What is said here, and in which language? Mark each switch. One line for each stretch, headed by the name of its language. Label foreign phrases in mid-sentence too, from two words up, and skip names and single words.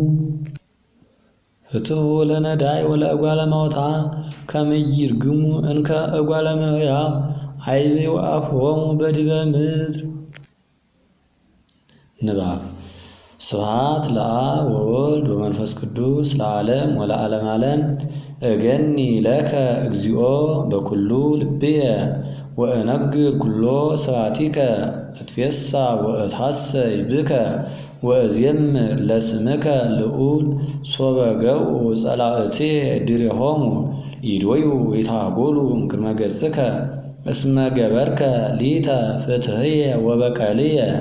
Geez: ፍትሑ ለነዳይ ወለእጓለ እመሕያው ከመ ይርግሙ እንከ እጓለ እመሕያው አይቤው አፍሆሙ በዲበ ምድር። ንባብ። ስብሐት ለአብ ወወልድ ወመንፈስ ቅዱስ ለዓለም ወለዓለመ ዓለም። እገኒ ለከ እግዚኦ በኩሉ ልብየ ወእነግር ኩሎ ስብሐቲከ። እትፌሳ ወእትሐሰይ ብከ ወእዜምር ለስምከ ልዑል። ሶበ ገብኡ ጸላእትየ ድሬሆሙ ይድወዩ ይታጎሉ እምቅድመ ገጽከ። እስመ ገበርከ ሊተ ፍትሕየ ወበቀልየ